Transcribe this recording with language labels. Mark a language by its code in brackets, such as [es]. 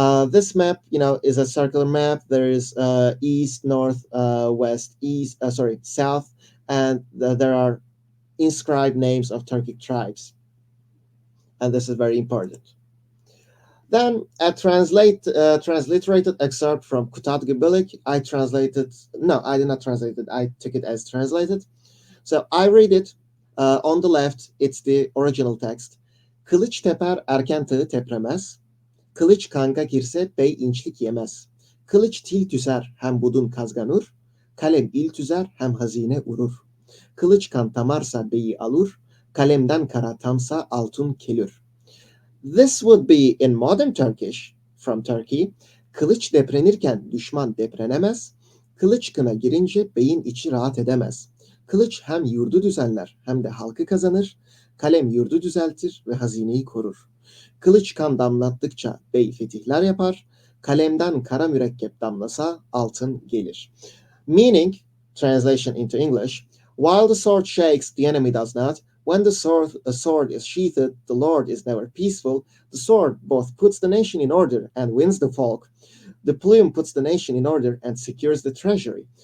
[en] This map, is a circular map. There is east, north, west, south, and there are inscribed names of Turkic tribes, and this is very important. Then a transliterated excerpt from Kutadgu Bilig. I did not translate it. I took it as translated. So I read it. On the left, it's the original text. [otk] Kılıç teper erken tağı tepremez. Kılıç kanka girse bey inçlik yemez. Kılıç til tüser hem budun kazganur. Kalem il tüzer hem hazine urur. Kılıç kan tamarsa beyi alur. Kalemden kara tamsa altın kelür. [en] This would be in modern Turkish from Turkey. [tr] Kılıç deprenirken düşman deprenemez. Kılıç kına girince beyin içi rahat edemez. Kılıç hem yurdu düzenler hem de halkı kazanır. Kalem yurdu düzeltir ve hazineyi korur. Kılıç kan damlattıkça bey fetihler yapar. Kalemden kara mürekkep damlasa altın gelir. [en] Meaning, translation into English, while the sword shakes, the enemy does not. When the sword is sheathed, the Lord is never peaceful. The sword both puts the nation in order and wins the folk. The plume puts the nation in order and secures the treasury.